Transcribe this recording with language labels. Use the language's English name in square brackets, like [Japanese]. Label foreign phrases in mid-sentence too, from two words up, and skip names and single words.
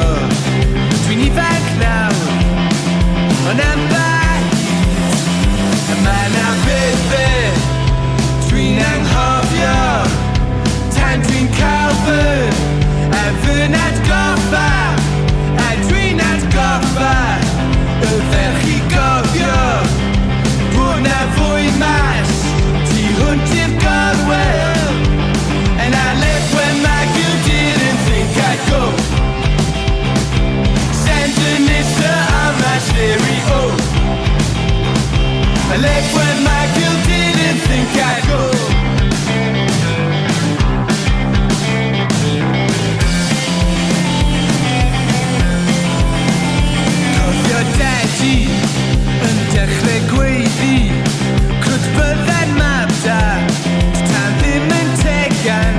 [Welsh] Dwi'n ifanc nawr, ond am bahyd ma' 'na bethau dwi'n anghofio tan dwi'n cael fy atgoffa, a dwi'n atgoffa y ferch I gofio bod 'na fwy mas tu hwnt i'r gorwel. [English] And I left when my guilt didn't think I'd go. Sandinista on my stereo. I left when my guilt didn't think I'd go. [Welsh] Cofio daddy yn dechrau gweiddi, crwt bydda'n mab da, tan ddim yn tegan.